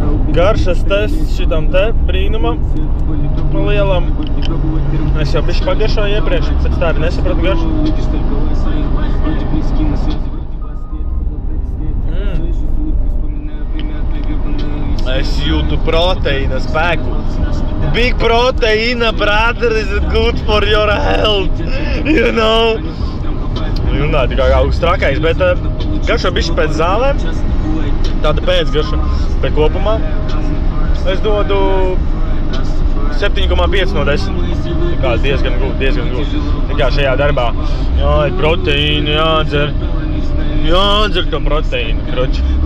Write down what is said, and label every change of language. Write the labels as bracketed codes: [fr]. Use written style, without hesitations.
[lv] Garšas tests šitam te brīnumam, pa lielam. Es jau bišķi pagaršoju iepriekš, pēc tā arī nesapratu garšu. Es jūtu proteīna spēku. [en] Big proteīna, brother, is good for your health, you know. [lv] Runā tikai kā augsts trakais, bet garšo bišķi pēc zālēm. tāda pēcgarša, bet kopumā es dodu 7,5 no 10. Tā kā diezgan gūt. Tā kā šajā darbā jāiet proteīnu, jādzer to proteīnu, kroči.